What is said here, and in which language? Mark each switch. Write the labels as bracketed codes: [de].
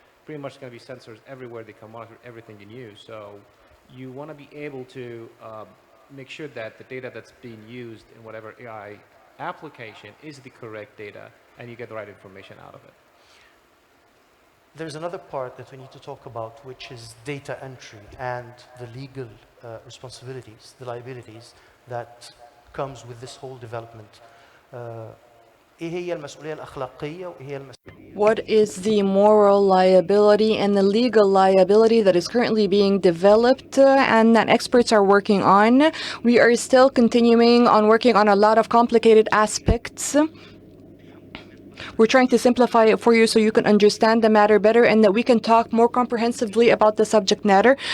[en] Pretty much going to be sensors everywhere. They can monitor everything in use. So you want to be able to make sure that the data that's being used in whatever AI application is the correct data, and you get the right information out of it. There's another part that we need to talk about, which is data entry and the legal responsibilities, the liabilities that comes with this whole development. [ar] إيه هي المسؤولية الأخلاقية وإيه هي المسؤولية [en] What is the moral liability and the legal liability that is currently being developed and that experts are working on? We are still continuing on working on a lot of complicated aspects. We're trying to simplify it for you so you can understand the matter better and that we can talk more comprehensively about the subject matter.